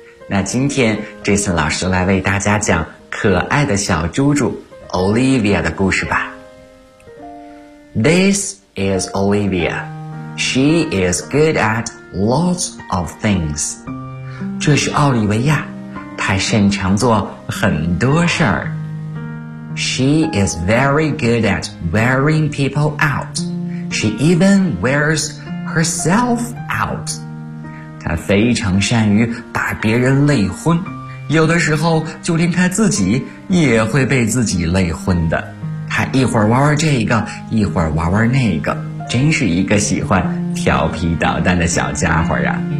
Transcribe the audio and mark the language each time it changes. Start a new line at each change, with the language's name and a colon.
Chinese: 那今天这次老师来为大家讲可爱的小猪猪Olivia 的故事吧。
English: This is Olivia. She is good at lots of things.
Chinese: 这是奥利维亚，她擅长做很多事儿。
English: She is very good at wearing people out. She even wears herself out.
Chinese: 她非常善于把别人累昏，有的时候就连她自己也会被自己累昏的。他一会儿玩玩这个，一会儿玩玩那个，真是一个喜欢调皮捣蛋的小家伙呀。